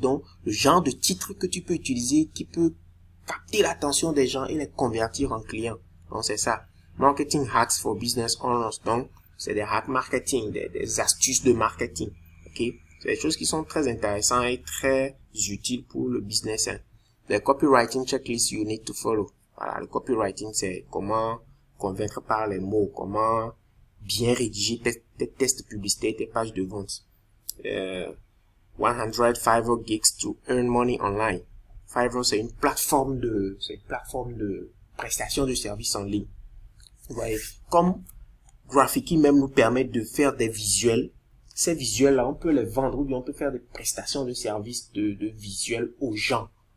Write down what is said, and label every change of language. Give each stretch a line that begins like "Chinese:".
French: Donc, le genre de titre que tu peux utiliser qui peut capter l'attention des gens et les convertir en clients. Donc, c'est ça.
English: Marketing hacks for business owners.
French: Donc, c'est des hacks marketing, des astuces de marketing. Ok? C'est des choses qui sont très intéressantes et très utiles pour le business. Hein.
English: The copywriting checklist you need to follow.
French: Voilà, le copywriting, c'est comment convaincre par les mots, comment bien rédiger tes tests publicitaires, tes pages de vente.
English: 100 Fiverr gigs to earn money online.
French: Fiverr, c'est une plateforme de prestation de services en ligne. Vous voyez, comme Graphiqui même nous permet de faire des visuels. Ces visuels-là, on peut les vendre ou bien on peut faire des prestations de services de visuels aux gens.